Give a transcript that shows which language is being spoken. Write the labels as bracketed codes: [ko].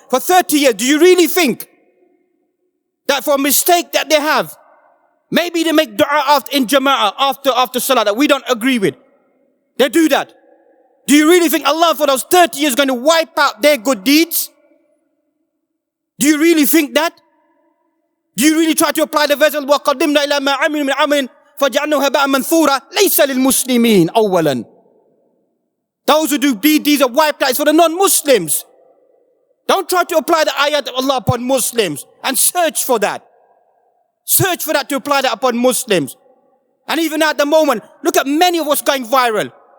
[en] For 30 years, do you really think that for a mistake that they have, maybe they make dua in jama'ah after Salah that we don't agree with, they do that? Do you really think Allah for those 30 years is going to wipe out their good deeds? Do you really think that? Do you really try to apply the verse, [ar] وَقَدِّمْنَا إِلَى مَا عَمِلُوا مِنْ عَمَلٍ فَجَعَلْنَاهُ هَبَاءً مَنْثُورًا لَيْسَ لِلْمُسْلِمِينَ أَوَّلًا. [en] Those who do bad deeds are wiped out. It's for the non-Muslims. Don't try to apply the ayat of Allah upon Muslims and search for that. Search for that to apply that upon Muslims. And even at the moment, look at many of what's going viral.